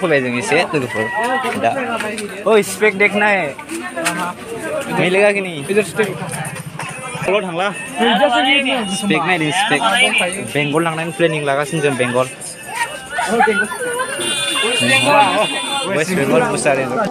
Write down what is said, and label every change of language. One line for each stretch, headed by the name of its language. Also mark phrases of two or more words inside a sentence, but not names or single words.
Bodo: फैबाय जों एसे लोगोफोर दा ओइ स्पेक
Hindi: देखना है मिलेगा कि नहीं इधर
Bodo: स्पेक थांला स्पेक नायदों स्पेक बेंगल लांनायनि प्लेनिं लागासिनो जों बेंगल वेस्ट बेंगल मुसारि